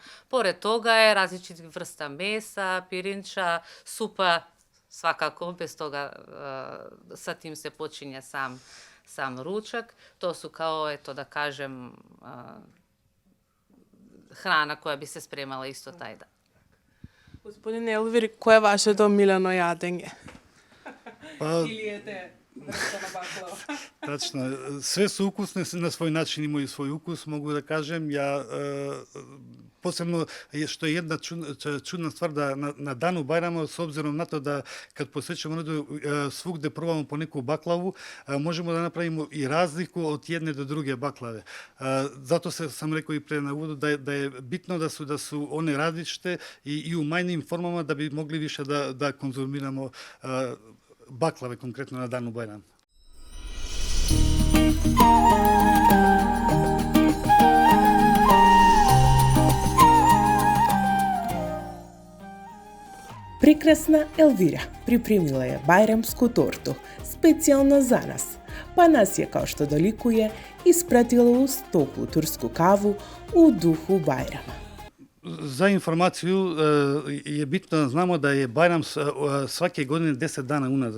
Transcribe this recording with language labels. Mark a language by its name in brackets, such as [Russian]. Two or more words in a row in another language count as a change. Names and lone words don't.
[Bosnian] Pored toga je različitih vrsta mesa, pirinča, supa, svakako bez toga sa tim se počinje sam ručak. To su kao, eto da kažem, hrana koja bi se spremala isto taj dan. [Macedonian] Господин Елвир, кое е вашето омилено јадење? [Bosnian] Pa, [Macedonian] Или ете врста на баклава? [Bosnian] tačno, sve su ukusne, na svoj način imaju svoj ukus, mogu da kažem. Ja, posebno, što je jedna čudna stvar, da na danu Bajrama, s obzirom na to da kad posjećamo svugde probamo po neku baklavu, možemo da napravimo i razliku od jedne do druge baklave. Zato sam rekao i pre na uvodu da je bitno da su one različite i u manjim formama da bi mogli više da konzumiramo baklave konkretno na danu Bajrama. Прекрасна Елвира припремила je bajramsku tortu, specijalno za nas, pa nas je, kao što dolikuje, ispratila uz toplu tursku kavu u duhu Bajrama. Za informaciju je bitno da znamo da je Bajram svake godine 10 dana unazad.